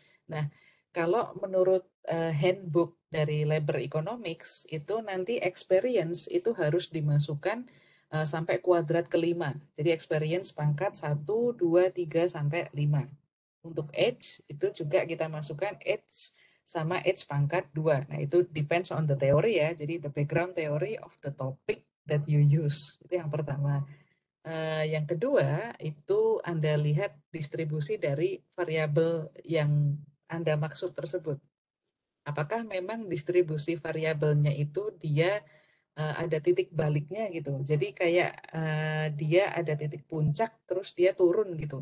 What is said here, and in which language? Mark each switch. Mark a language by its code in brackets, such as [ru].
[id] Nah, kalau menurut handbook dari labor economics itu nanti experience itu harus dimasukkan sampai kuadrat kelima. Jadi experience pangkat 1, 2, 3 sampai 5. Untuk age itu juga kita masukkan age sama age pangkat 2. Nah, itu [en] depends on the theory ya. [id] Jadi [en] the background theory of the topic that you use. [id] Itu yang pertama. Yang kedua, itu Anda lihat distribusi dari variabel yang Anda maksud tersebut. Apakah memang distribusi variabelnya itu dia ada titik baliknya gitu. Jadi kayak dia ada titik puncak terus dia turun gitu.